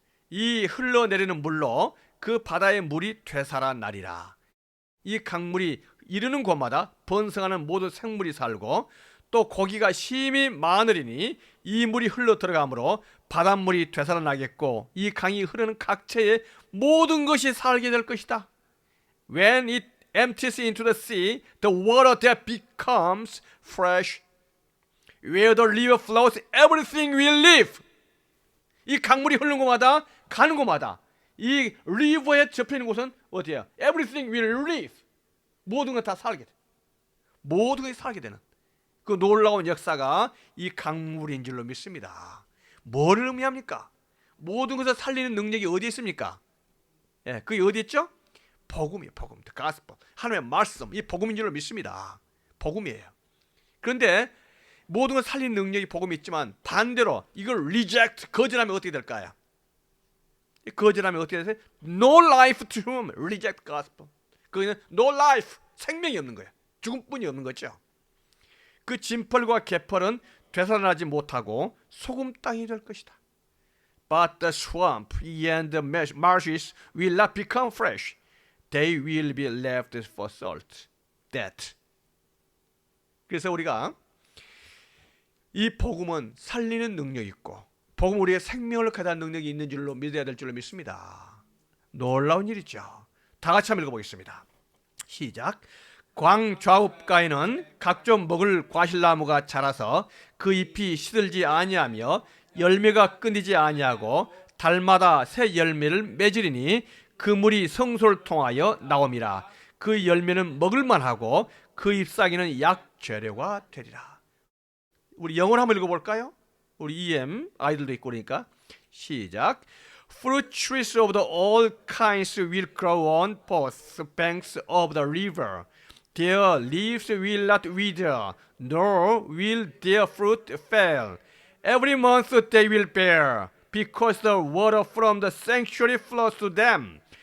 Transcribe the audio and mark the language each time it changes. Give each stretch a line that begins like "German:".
Korean: 이 흘러내리는 물로 그 바다의 물이 되살아나리라. 이 강물이 이르는 곳마다 번성하는 모든 생물이 살고 또 고기가 심히 많으리니 이 물이 흘러 들어가므로 바닷물이 되살아나겠고 이 강이 흐르는 각처의 모든 것이 살게 될 것이다.
English: When it empties into the sea, the water there becomes fresh. Where the river flows, everything will live.
Korean: 이 강물이 흐르는 곳마다 가는 곳마다 이 리버에 접히는 곳은 어디예요?
English: Everything will live.
Korean: 모든 것 다 살게 돼. 모든 것이 살게 되는 그 놀라운 역사가 이 강물인 줄로 믿습니다. 뭐를 의미합니까? 모든 것을 살리는 능력이 어디에 있습니까? 예, 그게 어디 있죠? 복음이에요. 복음. 가스펠. 하나님의 말씀. 이 복음인 줄로 믿습니다. 복음이에요. 그런데 모든 걸 살리는 능력이 복음이 있지만 반대로 이걸 reject, 거절하면 어떻게 될까요? 거절하면 어떻게 되세요?
English: No life to whom reject gospel.
Korean: 그거는
English: no life,
Korean: 생명이 없는 거예요. 죽음뿐이 없는 거죠. 그 진펄과 개펄은 되살아나지 못하고 소금 땅이 될 것이다.
English: But the swamp and the marshes will not become fresh. They will be left for salt. That.
Korean: 그래서 우리가 이 복음은 살리는 능력이 있고 복음 우리의 생명을 가져다 능력이 있는 줄로 믿어야 될 줄로 믿습니다. 놀라운 일이죠. 다 같이 한번 읽어보겠습니다. 시작. 광 좌우가에는 각종 먹을 과실나무가 자라서 그 잎이 시들지 아니하며 열매가 끊이지 아니하고 달마다 새 열매를 맺으리니 그 물이 성소를 통하여 나옴이라. 그 열매는 먹을만하고 그 잎사귀는 약 재료가 되리라. 우리 영어로 한번 읽어볼까요? 우리 EM 아이들도 있고 그러니까 시작.
English: Fruit trees of the all kinds will grow on both banks of the river. Their leaves will not wither, nor will their fruit fail. Every month they will bear, because the water from the sanctuary flows to them.